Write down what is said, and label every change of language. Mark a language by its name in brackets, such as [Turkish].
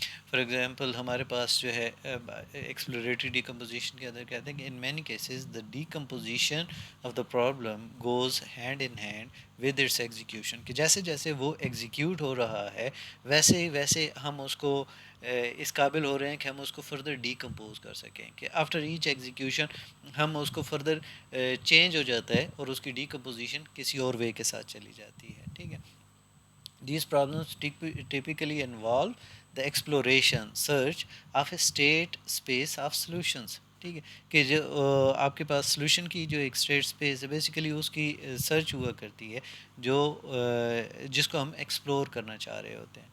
[Hindi] For example हमारे पास जो है एक्सप्लोरेटरी डीकम्पोजिशन के अंदर कहते हैं कि [English] in many cases the decomposition of the problem goes hand in hand with its execution [Hindi] कि जैसे जैसे वो एग्जीक्यूट हो रहा है वैसे ही वैसे हम उसको इस काबिल हो रहे हैं कि हम उसको फर्दर डीकम्पोज कर सकें कि आफ्टर ईच एग्जीक्यूशन हम उसको फर्दर चेंज हो जाता है और उसकी डीकम्पोजिशन किसी और वे के साथ चली जाती है. ठीक है [English] These problems typically involve the exploration, search of a state space of solutions. [Hindi] ठीक है कि जो आपके पास सोल्यूशन की जो एक स्टेट स्पेस है बेसिकली उसकी सर्च हुआ करती है जो जिसको हम एक्सप्लोर करना चाह रहे होते हैं.